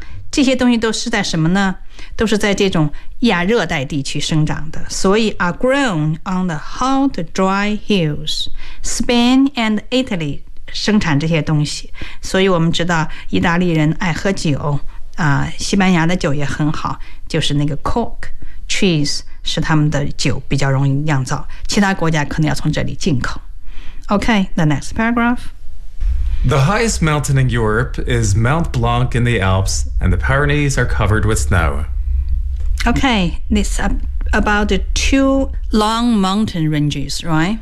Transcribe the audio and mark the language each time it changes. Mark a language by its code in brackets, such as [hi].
[zh] 这些东西都是在什么呢？都是在这种亚热带地区生长的。 [en] 所以 are grown on the hot dry hills. Spain and Italy. [zh] 生产这些东西，所以我们知道意大利人爱喝酒，西班牙的酒也很好，就是那个 cork trees 是他们的酒比较容易酿造，其他国家可能要从这里进口。 [en] OK, the next paragraph. The highest mountain in Europe is Mount Blanc in the Alps, and the Pyrenees are covered with snow. OK, this about the two long mountain ranges, right?